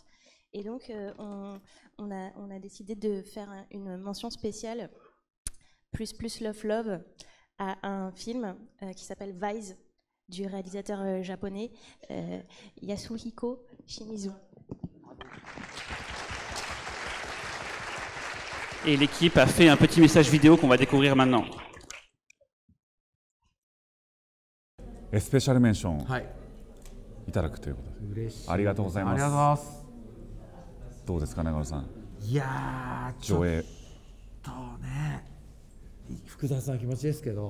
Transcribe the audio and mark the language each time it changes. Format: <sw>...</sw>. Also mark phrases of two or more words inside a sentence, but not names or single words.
<fr>Et donc on a décidé de faire une mention spéciale, plus Love, à un film qui s'appelle Vice, du réalisateur japonais Yasuhiko Shimizu. Et l'équipe a fait un petit message vidéo qu'on va découvrir maintenant.</fr> <ja>スペシャルメンションいただくということで、ありがとうございます。ありがとうございます。どうですか、長野さん。いやー、上映ね、複雑な気持ちですけど、</ja>